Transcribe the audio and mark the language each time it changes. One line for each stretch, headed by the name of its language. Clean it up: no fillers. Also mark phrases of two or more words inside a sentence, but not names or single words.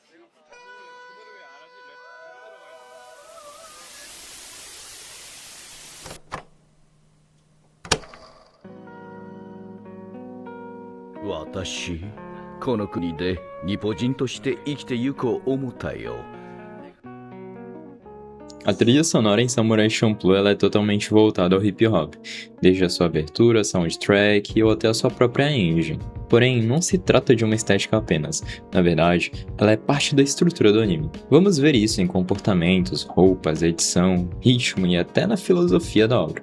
Japanese: 私、この国で日本人として生きてゆこう思ったよ。
Portuguese: A trilha sonora em Samurai Champloo ela é totalmente voltada ao hip hop, desde a sua abertura, soundtrack ou até a sua própria engine. Porém, não se trata de uma estética apenas, na verdade, ela é parte da estrutura do anime. Vamos ver isso em comportamentos, roupas, edição, ritmo e até na filosofia da obra.